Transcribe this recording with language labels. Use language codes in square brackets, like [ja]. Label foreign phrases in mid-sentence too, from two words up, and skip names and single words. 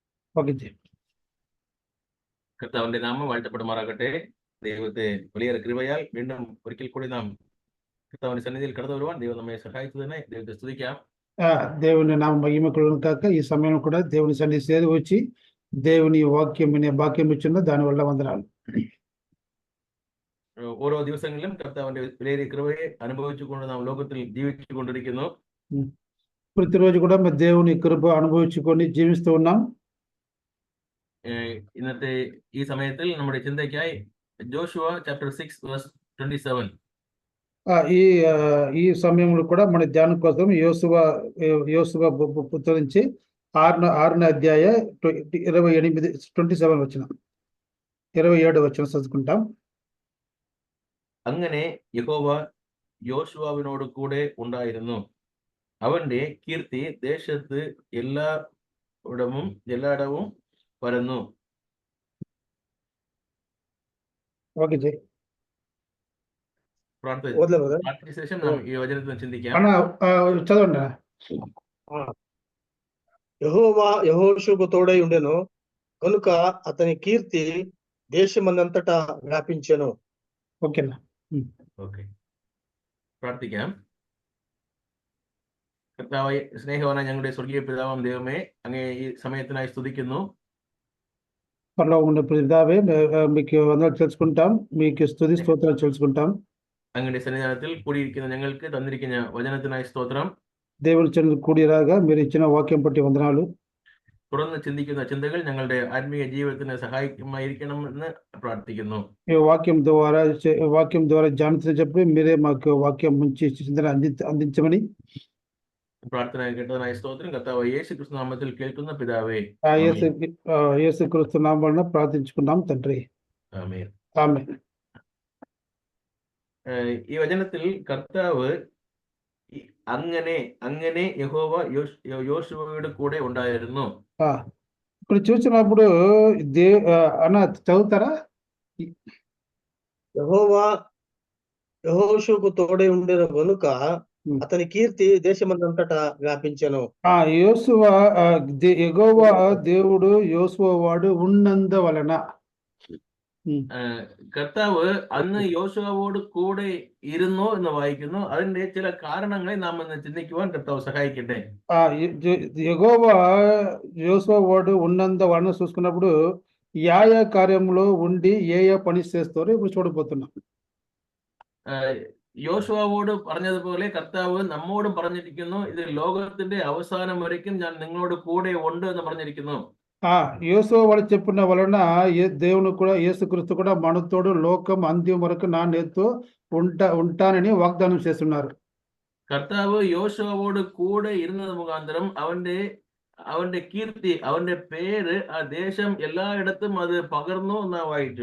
[ml] ഓക്കെ ജി. കർത്താവിന്റെ നാമം വാഴ്ത്തപ്പെടുമാറാകട്ടെ. ദൈവത്തെ വലിയ കൃപയാൽ വീണ്ടും ഒരിക്കൽ കൂടി നാം കർത്താവിന്റെ സന്നിധിയിൽ കടന്നു വരുവാൻ ദൈവം നമ്മെ സഹായിച്ചതിനെ ദൈവത്തെ സ്തുതിക്കാം. [te] దేవుని నామ మహిమకులను కాక ఈ సమయం కూడా దేవుని సన్నిధి చేరి వచ్చి దేవుని వాక్యం వినే భాగ్యం ఇచ్చిన దాని వల్ల వందనాలు. [ml] ഓരോ ദിവസങ്ങളിലും കർത്താവിന്റെ വലിയ കൃപയെ അനുഭവിച്ചുകൊണ്ട് നാം ലോകത്തിൽ ജീവിച്ചു കൊണ്ടിരിക്കുന്നു. [te] ప్రతిరోజు కూడా మేము దేవుని కృప అనుభవించుకొని జీవిస్తూ ఉన్నాం. [ml] ഇന്നത്തെ ഈ സമയത്തിൽ നമ്മുടെ ചിന്തയ്ക്കായി ജോഷുവ [en] chapter 6 verse 27. [te] ఈ సమయంలో కూడా మన ధ్యానం కోసం యోసువ పుస్తకం నుంచి 6వ అధ్యాయ 27 వచనం 27 వచనం చదువుకుంటాం. [ml] അങ്ങനെ യഹോവ യോശുവാവിനോട് കൂടെ ഉണ്ടായിരുന്നു. അവന്റെ കീർത്തി ദേശത്ത് എല്ലായിടവും പരന്നു. [te] ఓకే జీ. [ml] പ്രാർത്ഥന ശേഷം നാം ഈ വചനത്തിൽ ചിന്തിക്കാം. [te] చదవండి. యెహోవా యెహోషువకు తోడై ఉండెను కనుక అతని కీర్తి దేశమందంతటా వ్యాపించెను. ఓకేనా? [ml] ഓക്കെ, പ്രാർത്ഥിക്കാം. കർത്താവേ, സ്നേഹവാനായ ഞങ്ങളുടെ സ്വർഗീയ പിതാവാം ദൈവമേ, അങ്ങേ ഈ സമയത്തിനായി സ്തുതിക്കുന്നു. [te] పరలోకమున్న పితావే, మీకు వందనాలు తెలుసుకుంటాం, మీకు స్తుతి స్తోత్రాలు తెలుసుకుంటాం. [ml] അങ്ങയുടെ സന്നിധാനത്തിൽ കൂടിയിരിക്കുന്ന ഞങ്ങൾക്ക് തന്നിരിക്കുന്ന വചനത്തിനായി സ്തോത്രം. [te] దేవుని చెంది కూడిరాగా మీరు ఇచ్చిన వాక్యం బట్టి వందనాలు. [ml] തുടർന്ന് ചിന്തിക്കുന്ന ചിന്തകൾ ഞങ്ങളുടെ ആത്മീയ ജീവിതത്തിന് സഹായകമായിരിക്കണമെന്ന് പ്രാർത്ഥിക്കുന്നു. [te] ఈ వాక్యం ద్వారా జాగ్రత్త చెప్పి మీరే మాకు వాక్యం మంచి చింతన అందించమని [ml] പ്രാർത്ഥന കേട്ടതിനായി സ്തോത്രം. കർത്താവ് യേശു ക്രിസ്തു നാമത്തിൽ കേൾക്കുന്ന പിതാവേ, [te] యేసు క్రీస్తు నామమున ప్రార్థించుకున్నాం తండ్రి. [ml] ആമേൻ. [te] ఆమేన్. [ml] ഈ വചനത്തിൽ കർത്താവ് അങ്ങനെ യഹോവ యోషువയുടെ കൂടെ ഉണ്ടായിരുന്നു. [te] ఇప్పుడు చూసినప్పుడు అన్న చదువుతారా? యెహోవా యెహోషువకు తోడై ఉండెను గనుక అతని కీర్తి దేశమందంతటా వ్యాపించెను. యెహోవా దేవుడు యోసువ వాడు ఉన్నందువలన [ml] കർത്താവ് അന്ന് യോശുവയോട് കൂടെ ഇരുന്നു എന്ന് വായിക്കുന്നു. അതിന്റെ ചില കാരണങ്ങളെ നാം ഇന്ന് ചിന്തിക്കുവാൻ കർത്താവ് സഹായിക്കട്ടെ. [te] యెహోవా యోసువ వాడు ఉన్నందువలన చూసుకున్నప్పుడు యా కార్యంలో ఉండి ఏ పని చేస్తారో ఇప్పుడు చూడబోతున్నాం. [ml] യോശുവയോട് പറഞ്ഞതുപോലെ കർത്താവ് നമ്മോടും പറഞ്ഞിരിക്കുന്നു, ഇത് ലോകത്തിന്റെ അവസാനം വരയ്ക്കും ഞാൻ നിങ്ങളോട് കൂടെ ഉണ്ട് എന്ന് പറഞ്ഞിരിക്കുന്നു. [te] యోసువ వాడు చెప్పిన వలన దేవుని కూడా యేసుక్రీస్తు కూడా మనతోడు లోకం అంత్యం వరకు నా నేతో ఉంటానని వాగ్దానం చేస్తున్నారు. [ml] കർത്താവ് യോശുവയോട് കൂടെ ഇരുന്നത് മുഖാന്തരം അവന്റെ കീർത്തി, അവന്റെ പേര് ആ ദേശം എല്ലായിടത്തും അത് പകർന്നു എന്നാ വായിച്ചു.